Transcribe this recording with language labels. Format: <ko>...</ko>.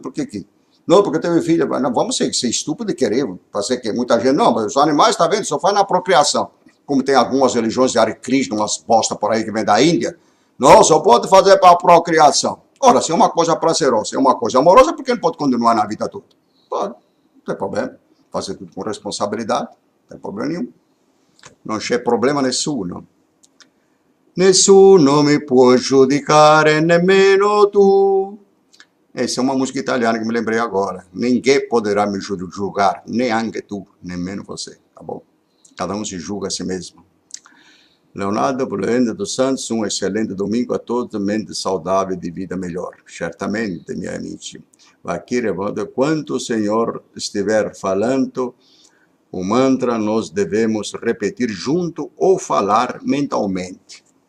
<pt>Por que não, porque teve filho, não vamos ser estúpido e querer fazer que muita gente, não, mas os animais, está vendo, só faz na apropriação. Como tem algumas religiões de Hare Krishna, umas bosta por aí que vem da Índia, não, só pode fazer para a procriação. Ora, se é uma coisa prazerosa, se é uma coisa amorosa, por que não pode continuar na vida toda? Pode, não tem problema. Fazer tudo com responsabilidade, não tem problema nenhum.</pt> <it>Non c'è problema nessuno. Nessuno mi può giudicare, nemmeno tu.</it> <pt>Essa é uma música italiana que me lembrei agora. Ninguém poderá me julgar, nem</pt> <it>anche tu, nemmeno</it> <pt>você, tá bom? Cada um se julga a si mesmo. Leonardo Bulenda dos Santos, um excelente domingo a todos, mente saudável de vida melhor. Certamente, minha amiga. Aqui, quando o Senhor estiver falando o mantra, nós devemos repetir junto ou falar mentalmente.</pt>